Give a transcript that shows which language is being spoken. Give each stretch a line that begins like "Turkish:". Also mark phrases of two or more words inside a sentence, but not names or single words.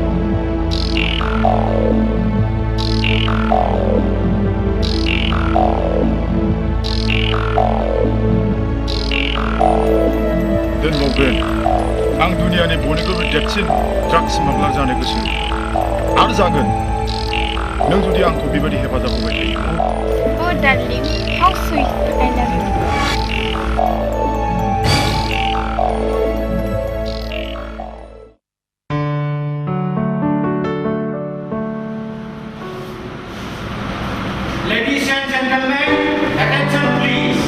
Bodo: दोनबावगोन आं दुनियानि बयनिख्रुइबो देरसिन ड्राग्स स्मागलार जानो गोसो आरो जागोन नों जुदि आंखौ बेबायदि हेफाजाब होबाय थायोब्ला
English: Oh darling, how sweet, I love you. Ladies and gentlemen, attention please.